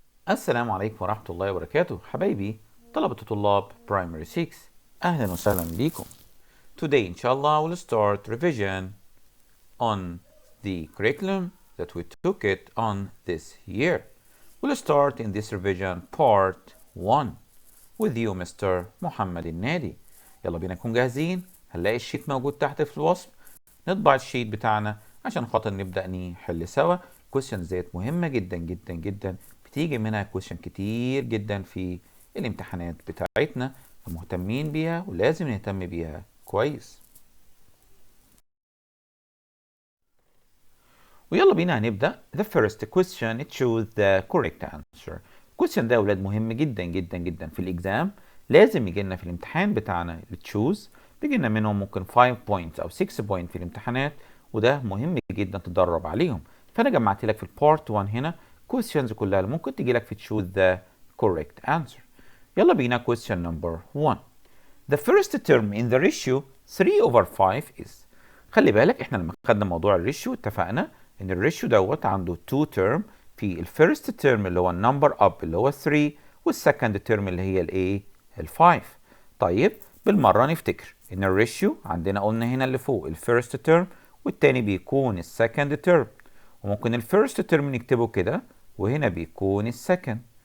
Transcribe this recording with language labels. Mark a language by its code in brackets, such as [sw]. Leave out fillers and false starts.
[ar] السلام عليكم ورحمة الله وبركاته حبايبي طلبة طلاب Primary 6. أهلا وسهلا بكم. [en] Today inshallah we'll start revision on the curriculum that we took it on this year. We'll start in this revision part 1 with you Mr. Mohamed El-Nady. [ar] يلا بينا نكون جاهزين. هنلاقي الشيت موجود تحت في الوصف. نطبع الشيت بتاعنا عشان خاطر نبدأ نحل سوا. questions ديت مهمة جدا جدا جدا، بتيجي منها question كتير جدا في الامتحانات بتاعتنا، فمهتمين بيها ولازم نهتم بيها كويس. ويلا بينا هنبدأ. [en] The first question choose the correct answer. [ar] question ده يا ولاد مهم جدا جدا جدا في الإكزام، لازم يجي لنا في الامتحان بتاعنا التشوز، بيجي لنا منهم ممكن 5 points أو 6 points في الامتحانات، وده مهم جدا تدرب عليهم. فأنا جمعت لك في البارت 1 هنا questions كلها اللي ممكن تجي لك في [en] choose the correct answer. [ar] يلا بينا [en] question number 1. The first term in the ratio 3 over 5 is. [ar] خلي بالك احنا لما خدنا موضوع الريشيو اتفقنا ان الريشيو دوت عنده 2 term، في الفيرست term اللي هو النمبر اب اللي هو 3، والسكند term اللي هي الايه ال 5. طيب بالمره نفتكر ان الريشيو عندنا قلنا هنا اللي فوق الفيرست term والتاني بيكون السكند term، وممكن الفيرست term نكتبه كده وهنا بيكون السكند.